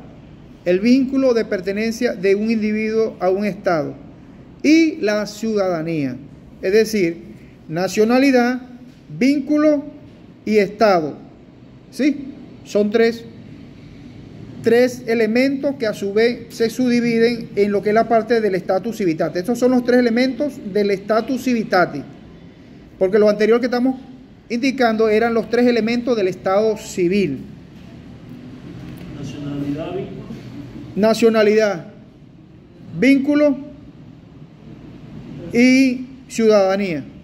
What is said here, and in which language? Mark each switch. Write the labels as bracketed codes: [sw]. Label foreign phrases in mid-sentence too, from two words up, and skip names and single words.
[es] El vínculo de pertenencia de un individuo a un Estado. Y la ciudadanía. Es decir, nacionalidad, vínculo y Estado. ¿Sí? Son tres elementos que a su vez se subdividen en lo que es la parte del [la] status civitatis. [es] Estos son los tres elementos del [la] status civitatis, [es] porque lo anterior que estamos indicando eran los tres elementos del estado civil. Nacionalidad, vínculo. Nacionalidad, vínculo y ciudadanía.